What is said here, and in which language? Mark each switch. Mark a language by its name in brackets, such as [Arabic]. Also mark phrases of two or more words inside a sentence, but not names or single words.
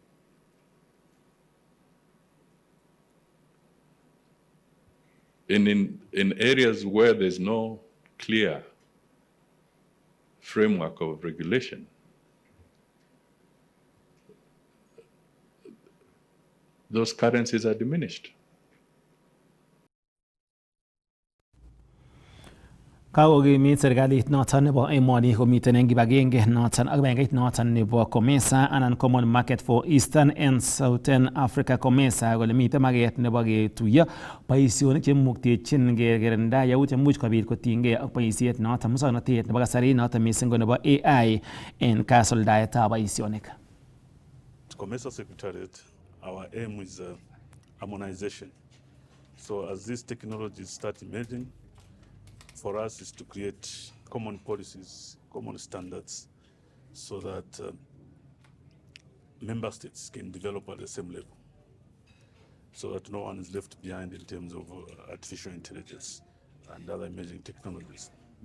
[English] In areas where there's no clear framework of regulation, those currencies are diminished. [Kalenjin] Kakokimit serikalit noton nebo emoni komiten en kibagenge noton ak bankait noton nebo COMESA anan Common Market for Eastern and Southern Africa COMESA kole miten maket nebo ketuiyo boisionik chemuktechin kekirinda yaut imuch kobit kotinygei ak boisiet noton musoknotet nebo kasari noton missing ko nebo AI en kasuldaetab boisionik. [English] COMESA Secretariat, our aim is harmonization. So as these technologies start emerging, for us is to create common policies, common standards, so that member states can develop at the same level, so that no one is left behind in terms of artificial intelligence and other emerging technologies.